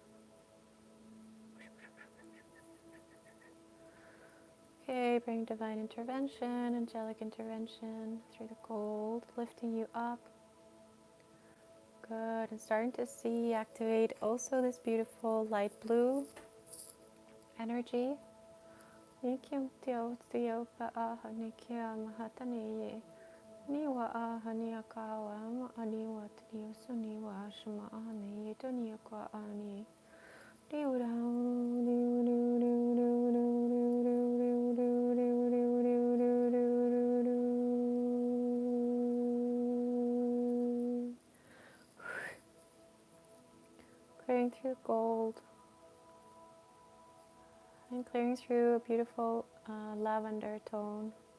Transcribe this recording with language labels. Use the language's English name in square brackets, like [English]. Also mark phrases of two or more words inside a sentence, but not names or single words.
[English] Okay, bring divine intervention, angelic intervention through the gold, lifting you up. Good. And starting to see, activate also this beautiful light blue energy. Nikim tio tio pa aha nikia mahatani. Niwa aha niakawa ma aniwa tio suniwa shama ani tonia kwa ani. Clearing through gold and clearing through a beautiful lavender tone.